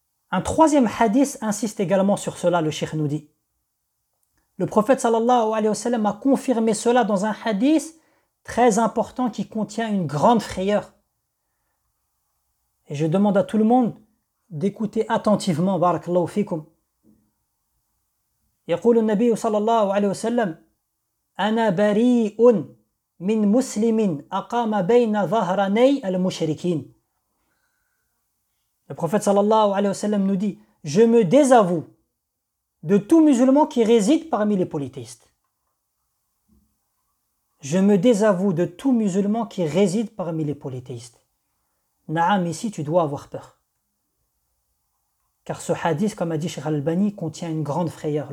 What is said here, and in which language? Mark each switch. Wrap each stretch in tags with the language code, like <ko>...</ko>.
<fr>Un troisième hadith insiste également sur cela, le cheikh nous dit. Le prophète sallallahu alayhi wa sallam a confirmé cela dans un hadith très important qui contient une grande frayeur. Et je demande à tout le monde d'écouter attentivement. Barakallahu fikum.</fr> <ar>يقول النبي صلى الله عليه وسلم أنا بريء من مسلم أقام بين ظهراني المشركين.</ar> <fr>Le prophète صلى الله عليه وسلم nous dit, je me désavoue de tout musulman qui réside parmi les polythéistes. Je me désavoue de tout musulman qui réside parmi les polythéistes. Naam, ici tu dois avoir peur. Car ce hadith, comme a dit Cheikh Al-Albani, contient une grande frayeur.</fr>